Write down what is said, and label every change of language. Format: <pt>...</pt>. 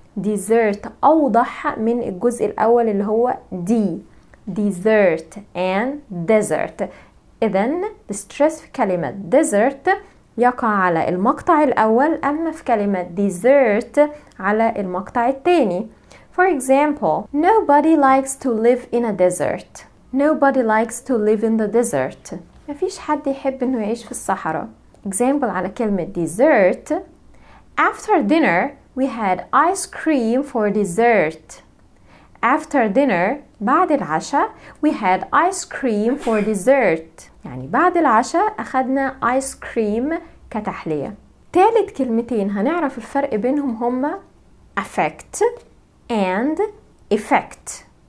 <ar>desert أوضح من الجزء الأول اللي هو دي.</ar> <en>desert and desert.</en> <ar>إذن الستريس في كلمة desert يقع على المقطع الأول، أما في كلمة desert على المقطع الثاني.</ar> <en>For example, nobody likes to live in a desert. nobody likes to live in the desert.</en> <ar>مفيش حد يحب إنه يعيش في الصحراء. example على كلمة desert:</ar> <en>after dinner we had ice cream for dessert. after dinner</en> <ar>بعد العشاء</ar> <en>we had ice cream for dessert،</en> <ar>يعني بعد العشاء أخدنا</ar> <en>ice cream</en> <ar>كتحلية. ثالث كلمتين هنعرف الفرق بينهم هما affect and effect.</ar>